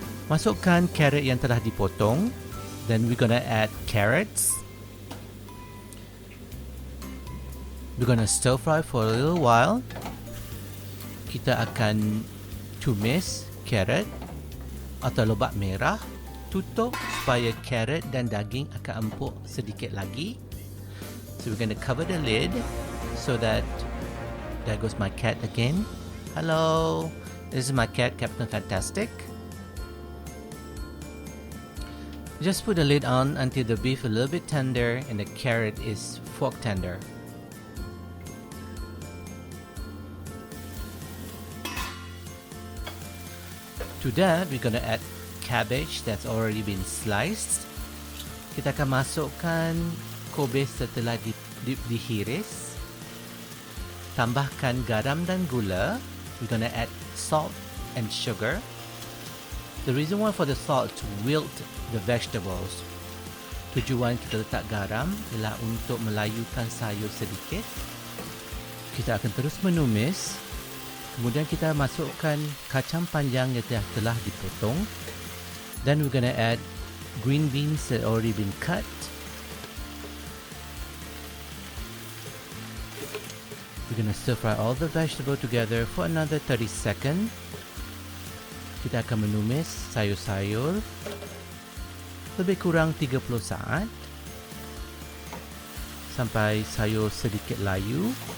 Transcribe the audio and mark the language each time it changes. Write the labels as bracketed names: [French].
[Malay] Masukkan carrot yang telah dipotong. [English] Then we're gonna add carrots. We're gonna stir fry for a little while. [Malay] Kita akan tumis carrot atau lobak merah. Tutup supaya carrot dan daging akan empuk sedikit lagi. [English] So we're going to cover the lid so that there goes my cat again. Hello, this is my cat, Captain Fantastic. Just put the lid on until the beef a little bit tender and the carrot is fork tender. To that, we're going to add cabbage that's already been sliced. [Malay] Kita akan masukkan Kobis setelah dihiris. Tambahkan garam dan gula. [English] We're gonna add salt and sugar. The reason why for the salt to wilt the vegetables. [Malay] Tujuan kita letak garam ialah untuk melayukan sayur sedikit. Kita akan terus menumis. Kemudian kita masukkan kacang panjang yang telah dipotong. [English] Then we're gonna add green beans that already been cut. We're gonna stir fry all the vegetable together for another 30 seconds. [Malay] Kita akan menumis sayur-sayur lebih kurang 30 saat sampai sayur sedikit layu.